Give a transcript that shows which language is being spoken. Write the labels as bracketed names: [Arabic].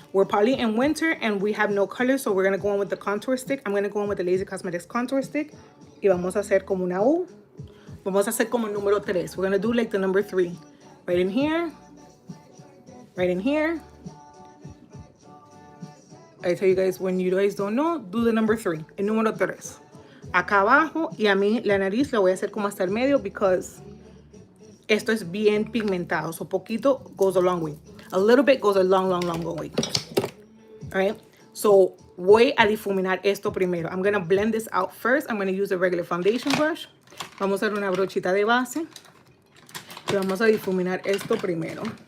[English] We're probably in winter and we have no color, so we're going to go in with the contour stick. I'm going to go in with the Lazy Cosmetics contour stick. [Spanish] Y vamos a hacer como una U. Vamos a hacer como el número 3. [English] We're going to do like the number 3. Right in here. Right in here. I tell you guys, when you guys don't know, do the number 3, [Spanish] el número 3. Acá abajo, y a mí la nariz la voy a hacer como hasta el medio, because esto es bien pigmentado. [English] So poquito goes a long way. A little bit goes a long way. All right? [Spanish] So voy a difuminar esto primero. [English] I'm going to blend this out first. I'm going to use a regular foundation brush. [Spanish] Vamos a hacer una brochita de base. Y vamos a difuminar esto primero.